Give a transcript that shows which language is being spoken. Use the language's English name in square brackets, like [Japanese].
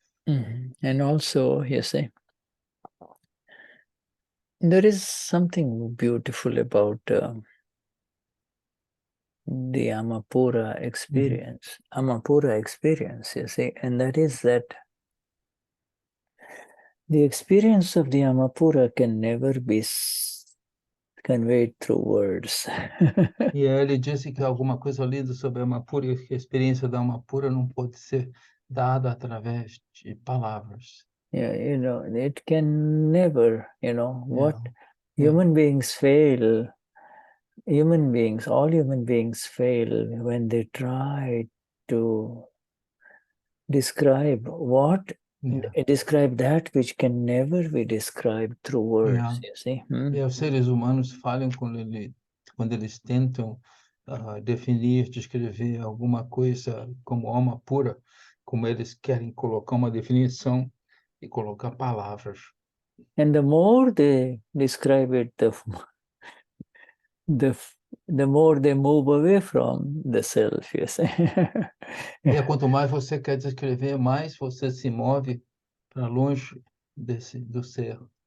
[English] And also, you see, there is something beautiful about the Amapura experience. Amapura experience, you see, and that is that The experience of the Amapura can never be conveyed through words. [Portuguese] E ele disse que alguma coisa lida sobre a Amapura, que a experiência da Amapura não pode ser dada através de palavras. [English] Yeah, it can never, what Yeah. human beings fail, all human beings fail when they try to describe describe that which can never be described through words, you see. [Portuguese] E os seres humanos falham quando eles tentam definir, descrever alguma coisa como alma pura, como eles querem colocar uma definição e colocar palavras. [English] And the more they describe it, the more they move away from the self, you see. [Portuguese] E quanto mais você quer descrever, mais você se move para longe do ser.